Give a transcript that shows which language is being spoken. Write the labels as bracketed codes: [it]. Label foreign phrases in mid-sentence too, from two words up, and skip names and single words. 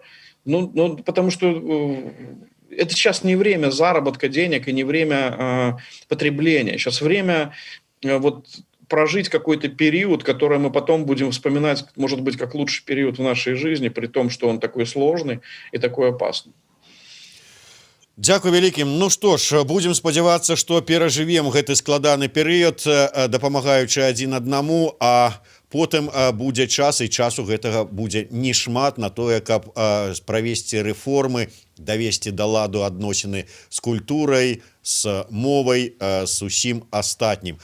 [ru] Ну, потому что это сейчас не время заработка денег и не время потребления. Сейчас время вот прожить какой-то период, который мы потом будем вспоминать, может быть, как лучший период в нашей жизни, при том, что он такой сложный и такой опасный. [be] Дзякуй вялікім. Ну што ж, будзем спадзявацца, што перажывем гэты складаны перыяд, дапамагаючы адзін аднаму, а потым будзе час, і часу гэтага будзе не шмат на тое, каб правесці рэформы, давесці да ладу адносіны з культурай, з мовай, з усім астатнім.